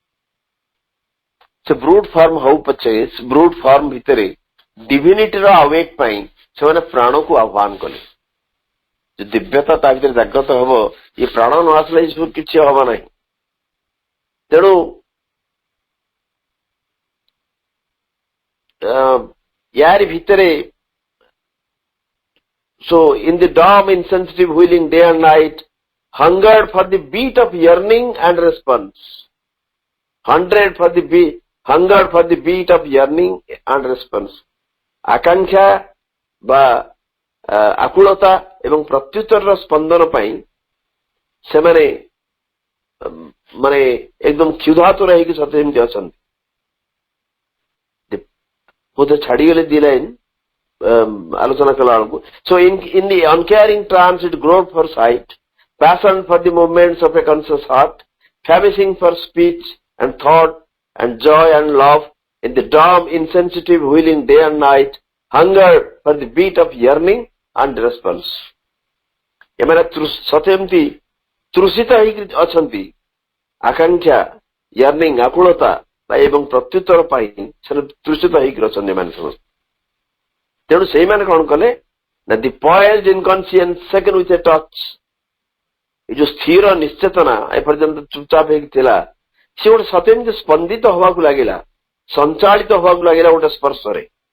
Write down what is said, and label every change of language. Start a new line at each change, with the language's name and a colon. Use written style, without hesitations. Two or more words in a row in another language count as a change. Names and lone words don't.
Odia: ସେ
English: brute form
Odia: ହଉ ପଛେ,
English: brute form
Odia: ଭିତରେ
English: divinityର awake
Odia: ପାଇଁ ସେମାନେ ପ୍ରାଣକୁ ଆହ୍ୱାନ କଲେ। ଯେ ଦିବ୍ୟତା ତା ଭିତରେ ଜାଗ୍ରତ ହବ, ଏ ପ୍ରାଣ ନ ଆସିଲେ ଏସବୁ କିଛି ହବ ନାହିଁ। ତେଣୁ ୟାରି ଭିତରେ
English: so in the dumb insensitive wheeling day and night hungered for the beat of yearning and response, hungered for the beat of yearning and response.
Odia: ଆକାଂକ୍ଷା ବା ଆକୁଳତା ଏବଂ ପ୍ରତ୍ୟୁତ୍ତରର ସ୍ପନ୍ଦନ ପାଇଁ ସେମାନେ ମାନେ ଏକଦମ କ୍ଷୁଧାତୁର ହେଇକି ସତେ ଯେମିତି ଅଛନ୍ତି। ବୋଧେ ଛାଡିଗଲେ ଦି ଲାଇନ ଆଲୋଚନା କଲା ବେଳକୁ।
English: So in the uncaring trance it groped for sight, passion for the movements of a conscious heart, famishing for speech and thought and joy and love, in the dumb insensitive wheeling day and night, hunger for the beat of yearning and response.
Odia: ଏମାନେ ସତେ ଏମିତି ତୃଷିତ ହେଇକି ଅଛନ୍ତି, ଆକାଂକ୍ଷା, ୟର୍ନିଂ, ଆକୁଳତା ଏବଂ ପ୍ରତ୍ୟୁତ୍ତର ପାଇଁ ସେମାନେ ତୃଷିତ ହେଇକି ଅଛନ୍ତି ଏମାନେ ସମସ୍ତେ। ତେଣୁ ସେଇମାନେ କଣ କଲେ ନା
English: the poised inconscience second with a touch,
Odia: ଏ ଯୋଉ ସ୍ଥିର ନିଶ୍ଚେତନା ଏପର୍ଯ୍ୟନ୍ତ ଚୁପଚାପ ହେଇକି ଥିଲା, ସେ ଗୋଟେ ସତେ ଏମିତି ସ୍ପନ୍ଦିତ ହବାକୁ ଲାଗିଲା, ସଞ୍ଚାଳିତ ହବାକୁ ଲାଗିଲା ଗୋଟେ ସ୍ପର୍ଶରେ।